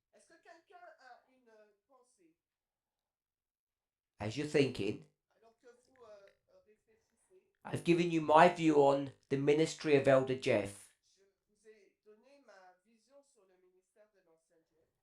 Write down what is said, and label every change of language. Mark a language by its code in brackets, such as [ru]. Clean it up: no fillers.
[fr] Est-ce que quelqu'un a une pensée? [en] As you're thinking, [fr] Alors que vous réfléchissez, [en] I've given you my view on the ministry of Elder Jeff [fr] je vous ai donné ma vision sur le ministère de l'ancien Dieu,